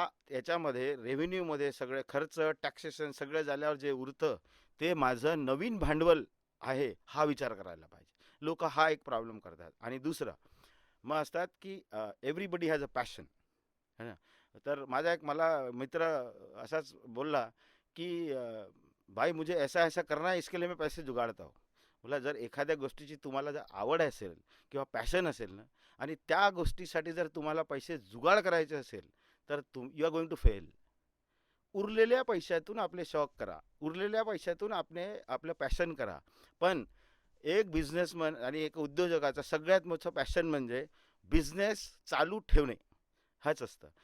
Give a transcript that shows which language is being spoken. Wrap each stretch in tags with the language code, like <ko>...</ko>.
<mr>याच्यामध्ये रेव्हेन्यूमध्ये सगळे खर्च, टॅक्सेशन सगळं झाल्यावर जे उरतं ते माझं नवीन भांडवल आहे हा विचार करायला पाहिजे. लोक हा एक प्रॉब्लेम करतात. आणि दुसरं मग असतात की</mr> <en>everybody has a passion,</en> <mr>है ना. तर मला मित्र असाच बोलला की</mr> <hi>भाई मुझे ऐसा करना है, इसके लिए मैं पैसे जुगाड़ता हूँ.</hi> <mr>मला जर एखाद्या गोष्टीची तुम्हाला जर आवड असेल किंवा पॅशन असेल ना आणि त्या गोष्टीसाठी जर तुम्हाला पैसे जुगाड करायचे असेल तर</mr> <en>You are going to fail.</en> <mr>उरलेल्या पैशातून आपले शौक करा, उरलेल्या पैशातून आपलं पॅशन करा. पण एक बिझनेसमन आणि एक उद्योजकाचा सगळ्यात मोठं पॅशन म्हणजे बिझनेस चालू ठेवणे हाच असतं.</mr>